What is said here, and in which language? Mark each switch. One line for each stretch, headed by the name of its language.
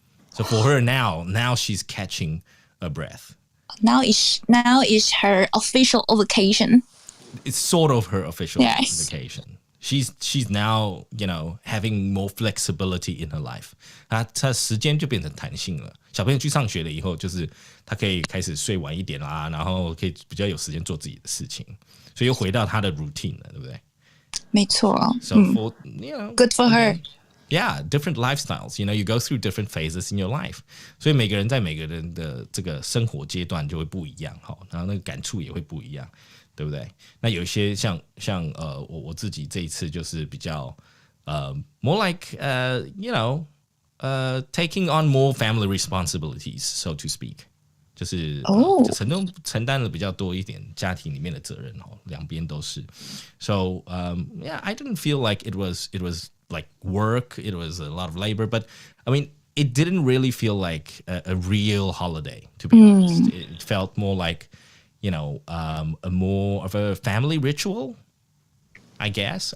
English: So for her now she's catching a breath. Now is her official vacation. It's sort of her official vacation. She's now, you know, having more flexibility in her life.
Chinese: 她时间就变成弹性了。小朋友去上学了以后，就是她可以开始睡晚一点啦，然后可以比较有时间做自己的事情，所以又回到她的 routine 了，对不对？没错。
English: So for you know, good for her. Yeah, different lifestyles. You know, you go through different phases in your life.
Chinese: 所以每个人在每个人的这个生活阶段就会不一样，哈，然后那个感触也会不一样。对不对？那有一些像我自己这一次就是比较 more like you know taking on more family responsibilities, so to speak，就是承担了比较多一点家庭里面的责任哦，两边都是。
English: So yeah, I didn't feel like it was like work. It was a lot of labor, but I mean, it didn't really feel like a real holiday. To be honest, it felt more like, you know, a more of a family ritual, I guess.